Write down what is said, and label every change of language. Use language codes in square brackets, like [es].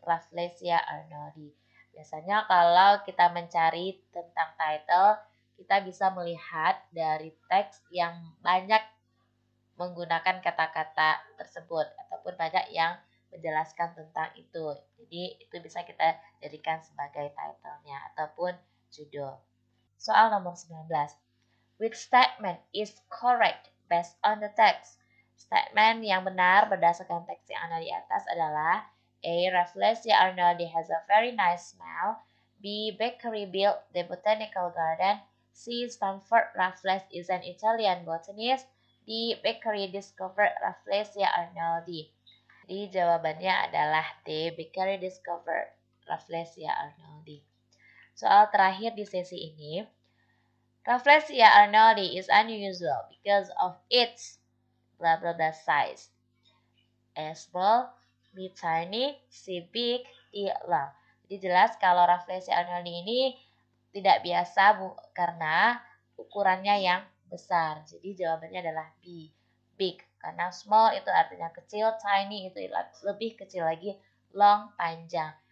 [id] Rafflesia arnoldi. Biasanya kalau kita mencari tentang title, kita bisa melihat dari teks yang banyak menggunakan kata-kata tersebut ataupun banyak yang menjelaskan tentang itu. Jadi itu bisa kita jadikan sebagai title-nya ataupun judul. Soal nomor 19. [en] Which statement is correct based on the text? [id] Statement yang benar berdasarkan teks yang ada di atas adalah A. [en] Rafflesia arnoldi has a very nice smell. B. Beccaria built the botanical garden. C. Stanford Raffles is an Italian botanist. D. Beccaria discovered Rafflesia arnoldi. [id] Jadi jawabannya adalah D. Beccaria discovered Rafflesia arnoldi. Soal terakhir di sesi ini. [en] Rafflesia arnoldi is unusual because of its blah blah blah size. A small, B tiny, C big, D long. [id] Jadi jelas kalau Rafflesia arnoldi ini tidak biasa karena ukurannya yang besar. Jadi jawabannya adalah B, big. Karena small itu artinya kecil, tiny itu lebih kecil lagi, long panjang.